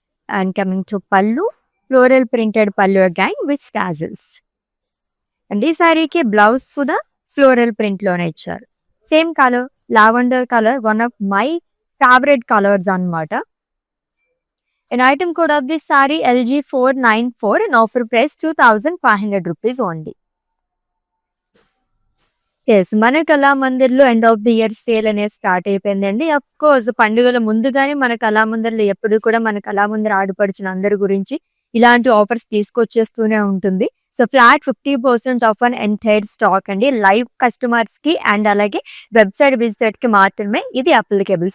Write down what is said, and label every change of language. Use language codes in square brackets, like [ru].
[en] And coming to pallu, floral printed pallu again with tassels. [te] And ఈ సారీకి బ్లౌజ్ కూడా ఫ్లోరల్ ప్రింట్ లోనే ఇచ్చారు. [en] Same colour, lavender colour, one of my favourite colours అన్నమాట. An item code of this saree LG494 and offer price 2500 rupees only. [te] Yes, మన కళామందిర్లో end of the year sale అనేది start అయిపోయిందండి. Of course పండుగల ముందుగానే మన కళామందిర్లో ఎప్పుడు కూడా మన కళామందిర్ ఆడుపడిచిన అందరి గురించి ఇలాంటి ఆఫర్స్ తీసుకొచ్చేస్తూనే ఉంటుంది. So flat 50% of an entire stock అండి. లైవ్ కస్టమర్స్ కి అండ్ అలాగే వెబ్సైట్ విజిటర్ కి మాత్రమే ఇది అప్లికేబుల్.